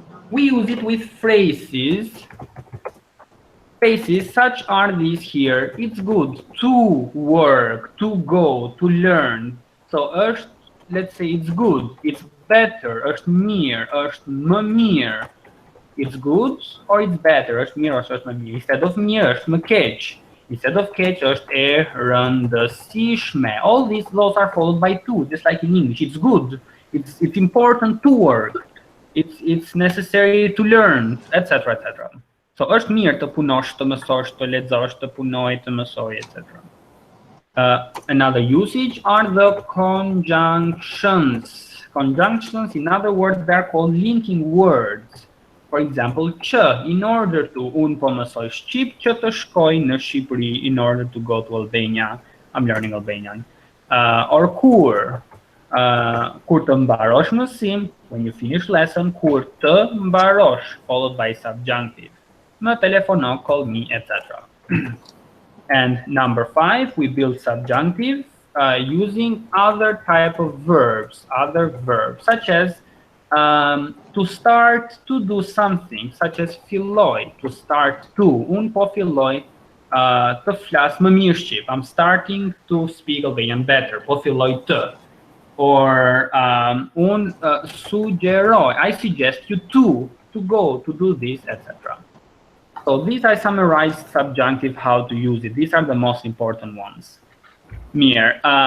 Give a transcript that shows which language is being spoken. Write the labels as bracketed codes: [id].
[en] We use it with phrases. Phrases such are these here. It's good to work, to go, to learn. So let's say it's good, it's better, [sq] është mirë, është më mirë. [en] It's good or it's better, [sq] është mirë ose është më mirë. [en] Instead of mirë, [sq] është më keq. Instead of keq, është e rëndësishme. [en] All these laws are followed by to, just like in English. It's good, it's important to work. It's necessary to learn, etc., etc. [sq] So është mirë të punosh, të mësosh, të lexosh, të punoj, të mësoj, etc. [en] Another usage are the conjunctions. Conjunctions, in other words, they are called linking words. For example, që, in order to, [sq] unë po mësoj shqip që të shkoj në Shqipëri, [en] in order to go to Albania. I'm learning Albanian. Or [sq] kur të mbarosh mësim, [en] when you finish lesson, [sq] kur të mbarosh, [en] followed by subjunctive. [sq] Më telefono, [en] call me, etc. And number 5, we build subjunctive using other type of verbs, such as To start to do something, such as filloi, to start to. [sq] Un po filloj të flas më mirë shqip. [en] I'm starting to speak Albanian better. [sq] Po filloj të. [en] Or suggeroj, I suggest you to go, to do this, etc. So these I summarized subjunctive, how to use it. These are the most important ones. Mir.